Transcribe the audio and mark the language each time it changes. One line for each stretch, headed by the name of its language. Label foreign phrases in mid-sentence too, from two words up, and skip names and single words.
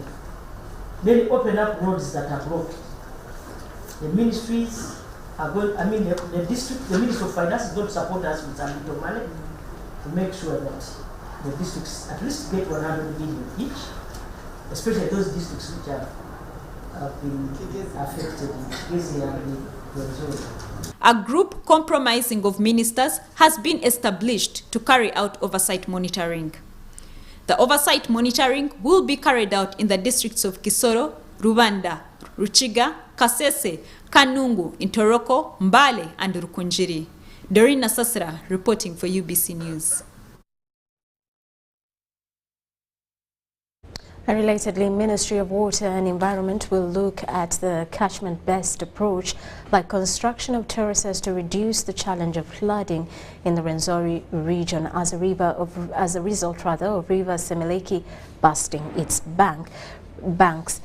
English: Then open up roads that are blocked. The ministries are going, the district, the Ministry of Finance is going to support us with some little money to make sure that the districts at least get 100 million each, especially those districts which have been affected in Kigezi and Rwenzori. A group compromising of ministers has been established to carry out oversight monitoring. The oversight monitoring will be carried out in the districts of Kisoro, Rubanda, Ruchiga, Kasese, Kanungu, Ntoroko, Mbale, and Rukunjiri. Dorina Sasra reporting for UBC News. And relatedly, Ministry of Water and Environment will look at the catchment-based approach like construction of terraces to reduce the challenge of flooding in the Rwenzori region as a result of River Semileki busting its banks.